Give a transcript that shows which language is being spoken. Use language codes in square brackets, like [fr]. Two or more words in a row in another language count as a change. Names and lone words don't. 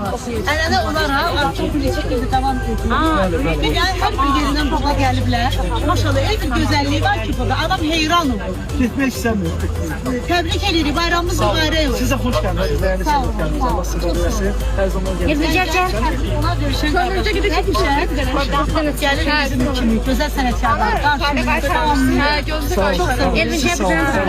[az] Ənənə olaraq artıq bir neçə ildir davam edir. Yəni hər bir yerindən baba gəliblər. Maşallah elə bir gözəlliyi var ki burada. Adam heyran olur. Getmək istəmir. Təbrik edirik. Bayramımız mübarək olsun. Sizə xoş gəldiniz. Dəyərli seyircilər. Allah sizi qorusun. Hər zaman gəlin. [tr] Sonuncu gibi çekmişler. Gelir bizim kimi güzel sanatçılar. Karşımızda çok seviyorum.